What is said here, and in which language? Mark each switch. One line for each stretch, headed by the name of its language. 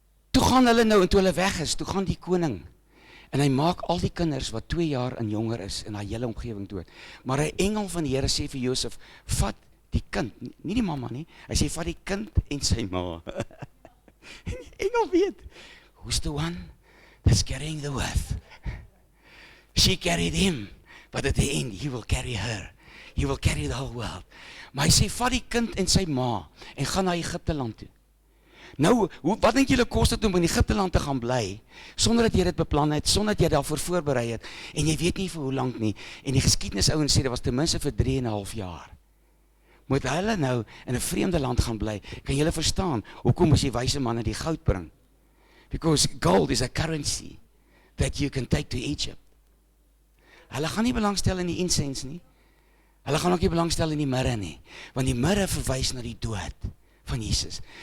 Afrikaans: Toe gaan hulle nou, en toe hulle weg is, toe gaan die koning, en hy maak al die kinders wat 2 jaar en jonger is, in hy hele omgewing dood. Maar 'n engel van die Here sê vir Josef, vat die kind, nie die mamma nie, hy sê, vat die kind en sy ma. En die engel weet,
English: who's the one that's carrying the worth? She carried him, but at the end, he will carry her. He will carry the whole world.
Afrikaans: Maar hy sê, vat die kind en sy ma, en gaan na Egipte land toe. Nou, wat dink julle kos dit om in Egipte land te gaan bly, sonder dat jy dit beplan het, sonder dat jy daarvoor voorberei het, en jy weet nie vir hoe lank nie, en die geskiedenisouens sê, dit was ten minste vir 3,5 jaar. Moet hulle nou in 'n vreemde land gaan bly, kan julle verstaan, hoekom moes die wyse manne die goud bring?
English: Because gold is a currency that you can take to Egypt.
Afrikaans: Hulle gaan nie belangstel in die incense nie, hulle gaan ook nie belangstel in die mirre nie, want die mirre verwys na die dood van Jesus.